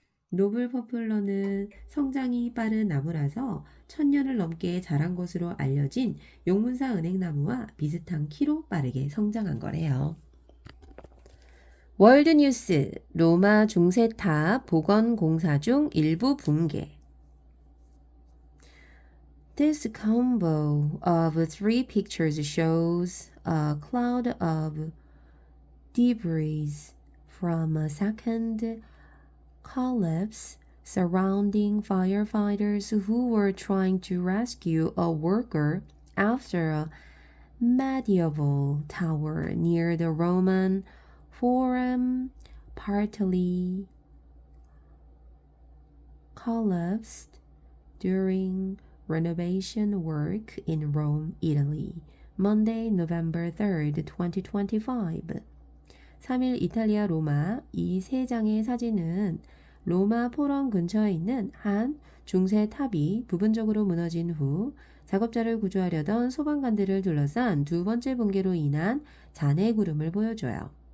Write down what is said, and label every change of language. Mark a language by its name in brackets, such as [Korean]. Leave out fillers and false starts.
[Korean] 노블 포플러는 성장이 빠른 나무라서 1000년을 넘게 자란 것으로 알려진 용문사 은행나무와 비슷한 키로 빠르게 성장한 거래요. 월드뉴스 로마 중세탑 복원공사 중 일부 붕괴. [English] This combo of three pictures shows a cloud of debris from a second collapse surrounding firefighters who were trying to rescue a worker after a medieval tower near the Roman Forum partly collapsed during renovation work in Rome, Italy. Monday, November 3rd, 2025. [Korean] 3일 이탈리아 로마 이 세 장의 사진은 로마 포럼 근처에 있는 한 중세 탑이 부분적으로 무너진 후 작업자를 구조하려던 소방관들을 둘러싼 두 번째 붕괴로 인한 잔해 구름을 보여줘요.